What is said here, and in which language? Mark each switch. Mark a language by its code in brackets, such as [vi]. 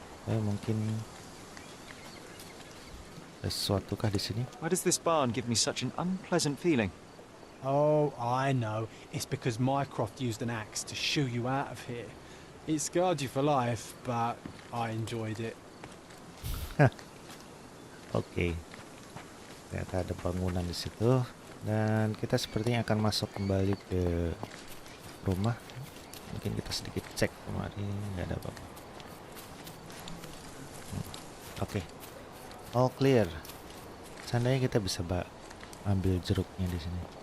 [id] Mungkin ada sesuatu kah di sini? [en] Why does this barn give me such an unpleasant feeling? Oh, I know. It's because Mycroft used an axe to shoo you out of here. It scarred you for life, but I enjoyed it. Oke. [id] Ternyata ada bangunan di situ dan kita sepertinya akan masuk kembali ke rumah. Mungkin kita sedikit cek kemarin, nggak ada apa-apa. Oke. [en] All clear. [id] Seandainya kita bisa ambil jeruknya di sini.